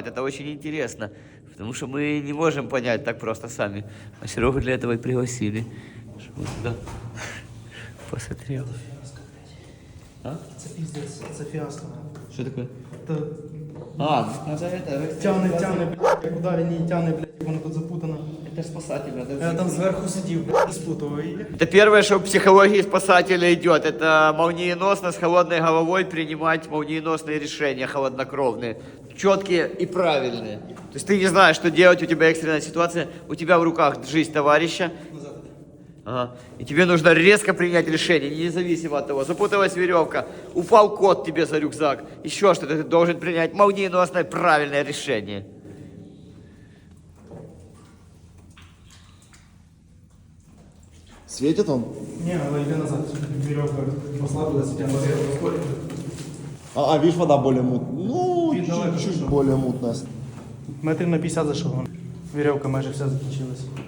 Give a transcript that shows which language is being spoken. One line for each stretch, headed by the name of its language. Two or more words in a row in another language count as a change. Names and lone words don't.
Russian: Это очень интересно, потому что мы не можем понять так просто сами. А Серегу для этого и пригласили, чтобы он туда посмотрел. А?
Ukrainian: Це пиздец, це фіаско.
Russian: Что такое?
Ukrainian: Та
Russian: Надо это...
Ukrainian: тяне, блядь, як ударі не тяне, блядь, як воно тут запутано.
Russian: Это спасатель, надо...
Ukrainian: Я там зверху сидів, блядь, спутував її.
Russian: Это первое, что в психологии спасателя идет. Это молниеносно, с холодной головой принимать молниеносные решения, холоднокровные, четкие и правильные. То есть ты не знаешь, что делать, у тебя экстренная ситуация, у тебя в руках жизнь товарища. Ага. И тебе нужно резко принять решение, независимо от того, запуталась веревка, упал кот тебе за рюкзак, еще что-то, ты должен принять молниеносное правильное решение. Светит он?
Ukrainian: Ні, але йди назад. Вірьовка послабилась, прямо розходить.
Russian: А, видишь, вода более мутная. Ну, Видно, чуть-чуть что. более мутная.
Ukrainian: Метрів на 50 зайшов. Вірьовка майже вся закінчилась.